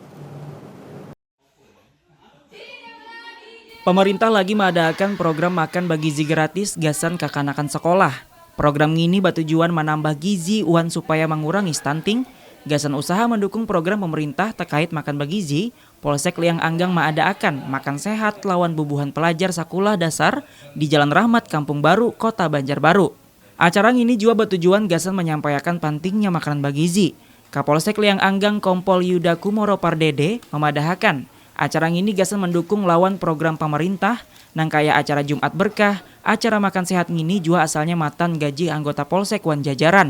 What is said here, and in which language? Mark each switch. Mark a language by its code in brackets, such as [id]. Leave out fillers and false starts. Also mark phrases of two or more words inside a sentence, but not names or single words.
[bjn] Pemerintah lagi mengadakan program makan bergizi gratis Gasan kekanakan sekolah. Program ini bertujuan menambah gizi uan supaya mengurangi stunting. Gasan usaha mendukung program pemerintah terkait makan bergizi. Polsek Liang Anggang mengadakan makan sehat lawan bubuhan pelajar sekolah dasar di Jalan Rahmat, Kampung Baru, Kota Banjarbaru. Acara ini juga bertujuan Gasan menyampaikan pentingnya makanan bergizi. Kapolsek Liang Anggang Kompol Yuda Kumoro Pardede memadahakan acara ini Gasan mendukung lawan program pemerintah nang kaya acara Jumat Berkah, acara makan sehat ini juga asalnya matan gaji anggota Polsek wan jajaran.